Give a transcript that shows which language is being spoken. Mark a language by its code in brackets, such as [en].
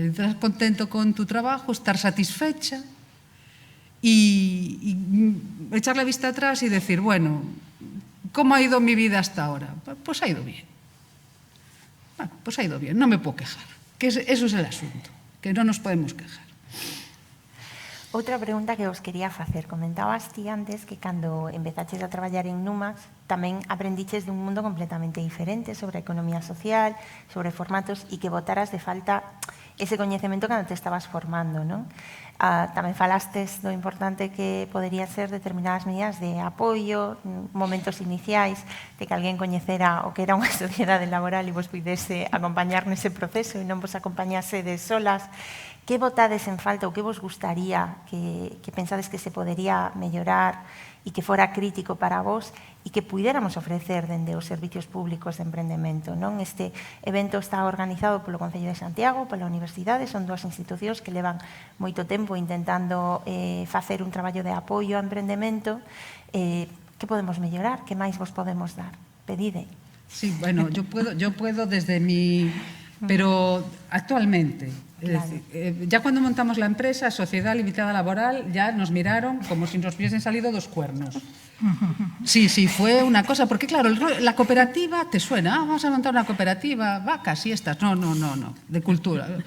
[es] Estar contento con tu trabajo, estar satisfecha y echar la vista atrás y decir, bueno, ¿cómo ha ido mi vida hasta ahora? Pues ha ido bien. Bueno, pues ha ido bien, no me puedo quejar. Que eso es el asunto, que no nos podemos quejar. [gl] Outra pregunta que os quería facer. Comentabas ti antes que cando empezaches a traballar en Numax tamén aprendiches de un mundo completamente diferente sobre a economía social, sobre formatos e que botaras de falta ese coñecemento cando te estabas formando, non? Tamén falastes do importante que podería ser determinadas medidas de apoio, momentos iniciais, de que alguén coñecera o que era unha sociedade laboral e vos puidese acompañar nese proceso e non vos acompañase de solas. Que botades en falta ou que vos gustaría que pensades que se podería mellorar e que fora crítico para vos e que puidéramos ofrecer dende os servicios públicos de emprendemento, non? Este evento está organizado polo Concello de Santiago, pola Universidade, son dúas institucións que levan moito tempo intentando facer un traballo de apoio ao emprendemento. Que podemos mellorar? Que máis vos podemos dar? Pedide. [es] Sí, bueno, yo puedo desde mi... Pero actualmente, Claro. es decir, ya cuando montamos la empresa, Sociedad Limitada Laboral, ya nos miraron como si nos hubiesen salido dos cuernos. Sí, fue una cosa, porque claro, la cooperativa te suena, vamos a montar una cooperativa, vacas y estas, no, de cultura.